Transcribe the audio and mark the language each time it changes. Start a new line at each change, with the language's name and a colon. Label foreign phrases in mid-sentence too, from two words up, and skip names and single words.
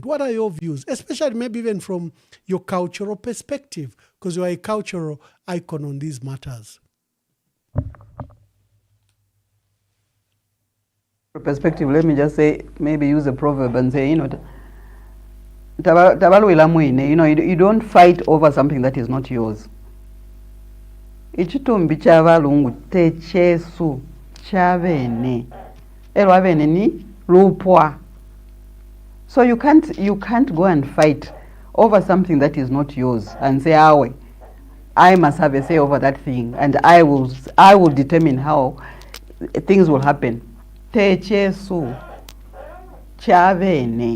English: What are your views, especially maybe even from your cultural perspective, because you are a cultural icon on these matters? Perspective, let me just say, maybe use a proverb and say, you don't fight over something that is not yours.
Bemba: Ichitumbi chavalungu techesu chavene elwavene ni lupwa.
English: So you can't go and fight over something that is not yours and say, I must have a say over that thing and I will determine how things will happen.
Bemba: Techesu chavene.